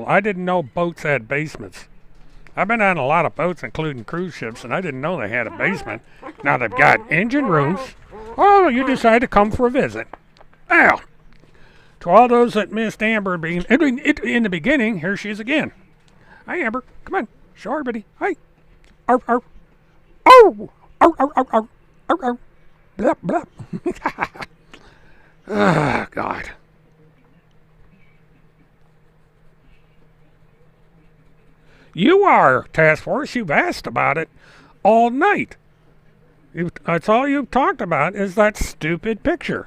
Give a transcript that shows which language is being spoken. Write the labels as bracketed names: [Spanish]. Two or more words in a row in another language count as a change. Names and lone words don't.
[English] I didn't know boats had basements. I've been on a lot of boats, including cruise ships, and I didn't know they had a basement. Now they've got engine rooms. Oh, you decided to come for a visit. Now, to all those that missed Amber being in the beginning, here she is again. Hi, Amber. Come on. Show everybody. Hi. Arf, arf. Oh! Arf, arf, arf, arf. Arf, arf. Blah, blah. Oh, God. You are, Task Force. You've asked about it all night. That's all you've talked about is that stupid picture.